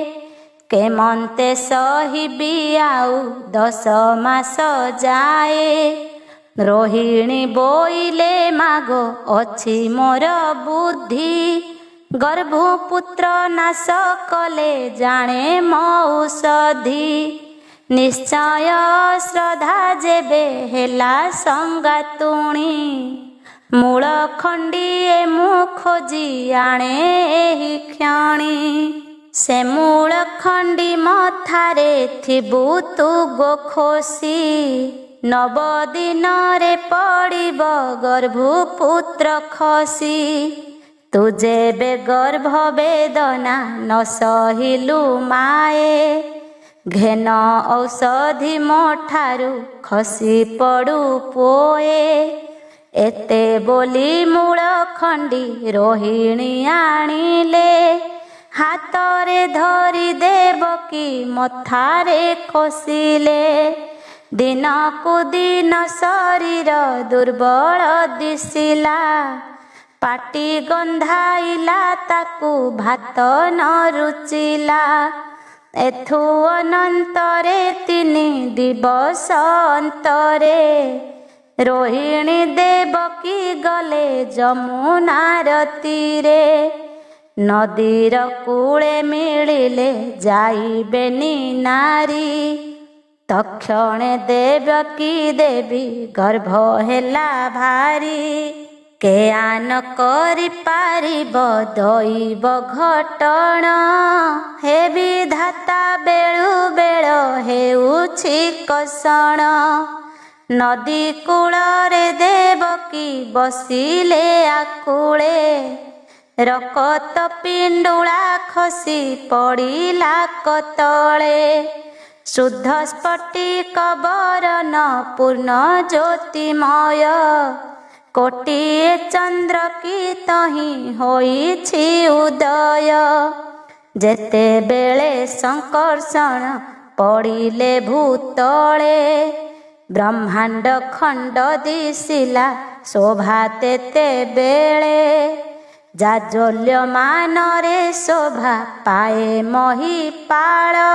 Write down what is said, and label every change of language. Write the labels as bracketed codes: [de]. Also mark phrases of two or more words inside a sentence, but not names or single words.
[or] କେମନ୍ତେ ସହିବି ଆଉ 10 ମାସ ଯାଏ ରୋହିଣୀ ବୋଇଲେ ମାଗୋ ଅଛି ମୋର ବୁଦ୍ଧି ଗର୍ଭପୁତ୍ର ନାଶ କଲେ ଜାଣେ ମୌଷଧି ନିଶ୍ଚୟ ଶ୍ରଦ୍ଧା ଯେବେ ହେଲା ସଙ୍ଗାତୁଣୀ ମୂଳ ଖଣ୍ଡିଏ ମୁ ଖୋଜି ଆଣେ ଏହି କ୍ଷଣି ସେ ମୂଳ ଖଣ୍ଡି ମଥାରେ ଥିବୁ ତୁ ଗୋ ଖୋସି 9 ଦିନ ରେ ପଡ଼ିବ ଗର୍ଭପୁତ୍ର ଖସି ତୁ ଯେବେ ଗର୍ଭ ବେଦନା ନ ସହିଲୁ ମାଏ ଘେନ ଔଷଧି ମୋଠାରୁ ଖସି ପଡ଼ୁ ପୋଏ ଏତେ ବୋଲି ମୂଳ ଖଣ୍ଡି ରୋହିଣୀ ଆଣିଲେ ହାତରେ ଧରି ଦେବକୀ ମଥାରେ ଖୋସିଲେ ଦିନକୁ ଦିନ ଶରୀର ଦୁର୍ବଳ ଦିଶିଲା ପାଟି ଗନ୍ଧାଇଲା ତାକୁ ଭାତ ନ ରୁଚିଲା ଏଥୁ ଅନନ୍ତରେ 3 ଦିବସ ଅନ୍ତରେ ରୋହିଣୀ ଦେବକୀ ଗଲେ ଯମୁନାର ତୀରେ ନଦୀର କୂଳେ ମିଳିଲେ ଯାଇବେନି ନାରୀ ତକ୍ଷଣେ ଦେବକୀ ଦେବୀ ଗର୍ଭ ହେଲା ଭାରି କେଆନ କରି ପାରିବ ଦୈବ ଘଟଣ ହେ ବିଧାତା ବେଳୁ ବେଳ ହେଉଛି କଷଣ ନଦୀ କୂଳରେ ଦେବକୀ ବସିଲେ ଆକୁଳେ ରକତ ପିଣ୍ଡୁଳା ଖସି ପଡ଼ିଲା କତଳେ ଶୁଦ୍ଧ ସ୍ଫଟିକ ବରନ ପୂର୍ଣ୍ଣ ଜ୍ୟୋତିମୟ କୋଟିଏ ଚନ୍ଦ୍ର କି ତହି ହୋଇଛି ଉଦୟ ଯେତେ ବେଳେ ସଙ୍କର୍ଷଣ ପଡ଼ିଲେ ଭୂତଳେ ବ୍ରହ୍ମାଣ୍ଡ ଖଣ୍ଡ ଦିଶିଲା ଶୋଭା ତେତେ ବେଳେ ଜାଜ୍ୱଲ୍ୟମାନ ରେ ଶୋଭା ପାଏ ମହିପାଳ